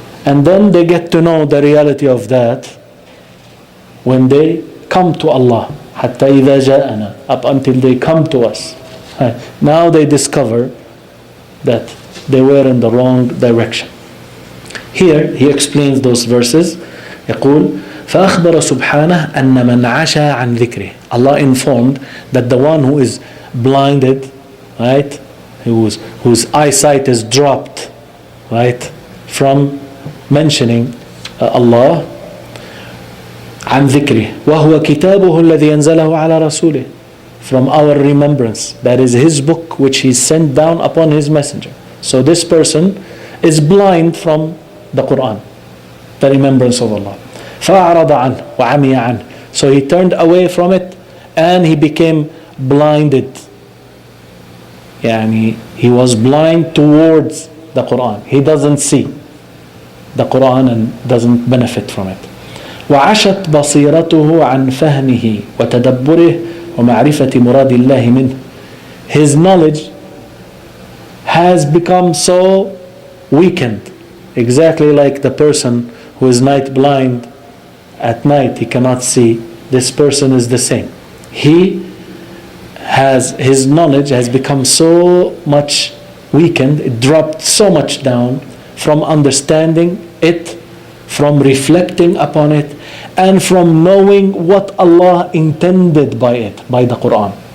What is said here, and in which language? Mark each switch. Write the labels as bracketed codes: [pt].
[en] And then they get to know the reality of that when they come to Allah, [ar] حتى إذا جاءنا, [en] up until they come to us. Now they discover that they were in the wrong direction. Here he explains those verses. [ar] يقول فأخبر سبحانه أن من عشى عن ذكره. [en] Allah informed that the one who is blinded, right, whose eyesight is dropped, right, from mentioning Allah, [ar] عن ذكره وهو كتابه الذي ينزله على رسوله, [en] from our remembrance, that is his book which he sent down upon his messenger. So this person is blind from the Qur'an, the remembrance of Allah. [ar] فأعرض عنه وعمي عنه. [en] So he turned away from it and he became blinded. يعني he was blind towards the Qur'an. He doesn't see the Qur'an and doesn't benefit from it. [ar] وعشت بصيرته عن فهمه وتدبره ومعرفة مراد الله منه. [en] His knowledge has become so weakened, exactly like the person who is night blind. At night he cannot see. This person is the same. His knowledge has become so much weakened, it dropped so much down from understanding it, from reflecting upon it, and from knowing what Allah intended by it, by the Qur'an.